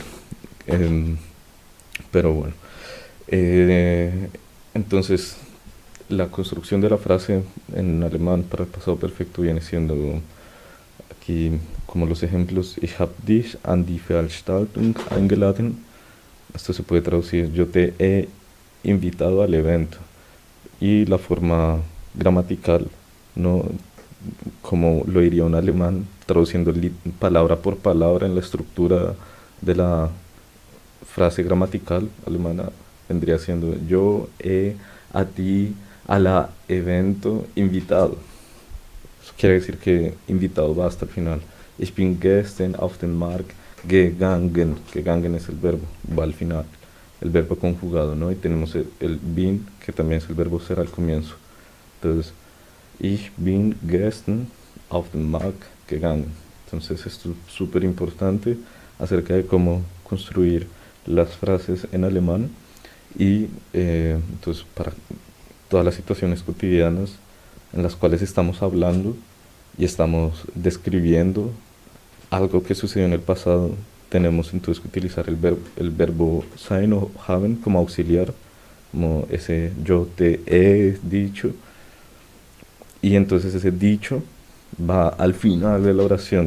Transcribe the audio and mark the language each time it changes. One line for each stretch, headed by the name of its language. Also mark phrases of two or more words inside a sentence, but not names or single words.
Spanish: Em, pero bueno, eh, entonces la construcción de la frase en alemán para el pasado perfecto viene siendo aquí como los ejemplos:
German: Ich habe dich an die Veranstaltung eingeladen.
Spanish: Esto se puede traducir, yo te he invitado al evento. Y la forma gramatical, no como lo diría un alemán, traduciendo palabra por palabra en la estructura de la frase gramatical alemana, vendría siendo yo he a ti a la evento invitado. Eso quiere decir que invitado va hasta el final.
German: Ich bin gestern auf den Markt gegangen.
Spanish: Gegangen es el verbo, va al final. El verbo conjugado, ¿no? Y tenemos el bin, que también es el verbo ser al comienzo. Entonces,
German: ich bin gestern auf den Markt gegangen.
Spanish: Entonces, esto es súper importante acerca de cómo construir las frases en alemán y entonces para todas las situaciones cotidianas en las cuales estamos hablando y estamos describiendo algo que sucedió en el pasado, tenemos entonces que utilizar el verbo sein o haben como auxiliar, como ese yo te he dicho, y entonces ese dicho va al final de la oración.